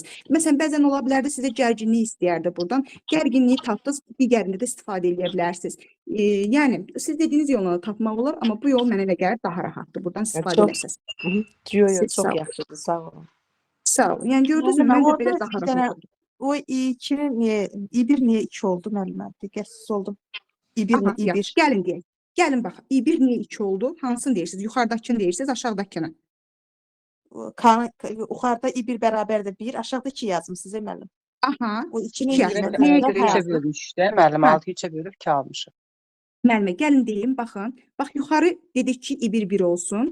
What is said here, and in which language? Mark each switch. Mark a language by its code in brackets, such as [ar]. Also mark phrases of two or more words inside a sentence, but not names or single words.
[az] Məsələn, bəzən ola bilərdi sizə gərginlik istəyərdi buradan. Gərginliyi tapdınız, digərində də istifadə edə bilərsiniz. Yəni siz dediyiniz yolla da tapmaq olar, amma bu yol mənə elə gəlir daha rahatdır. Buradan istifadə edərsiniz. Yox, Siz sağ çox olun. yaxşıdır, sağ olun. Sağ olun. Yəni gördünüz mü, mən də belə daha rahat. O I2'nin niye, I1 niye 2 oldu müəllimə? Diqqətsiz oldum. I1 Aha, mi? I1. yaxşı, gəlin deyək. Gəlin bax, I1 niyə 2 oldu? Hansını deyirsiniz? Yuxarıdakını deyirsiniz, aşağıdakını? Yuxarıda I1 bərabərdir 1, aşağıda 2 yazmısınız müəllim. Aha. O 2'nin İki yazdı. yerində Niyə də görə 3-ə hə. bölmüşdü, müəllim Hə. 6-3-ə bölüb 2 almışıq. Müəllimə, gəlin deyim, baxın. Bax, yuxarı dedik ki, I1 1 olsun.